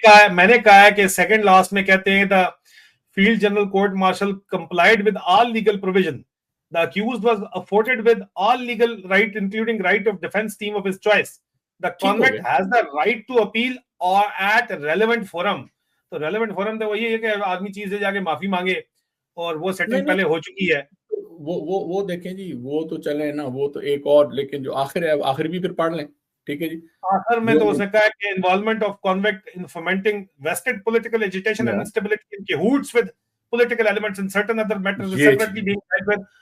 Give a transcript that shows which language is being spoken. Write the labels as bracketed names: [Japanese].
[Urdu] میں نے کہا ہے کہ سیکنڈ لاسٹ میں کہتے ہیں [English] The field general court martial complied with all legal provision. The accused was afforded with all legal right, including right of defense team of his choice. The convict has the right to appeal or at relevant forum. [Urdu] تو relevant forum تو وہی ہے کہ آدمی چیز سے جا کے معافی مانگے, اور وہ سیٹنگ پہلے ہو چکی ہے. وہ دیکھیں جی, وہ تو چلے نا, وہ تو ایک اور, لیکن جو آخر ہے آخر بھی پھر پڑھ لیں. ٹھیک ہے جی. آخر میں تو اس نے کہا کہ [English] Involvement of convict in fomenting vested political agitation and instability in cahoots with political elements in certain other matters separately being dealt with.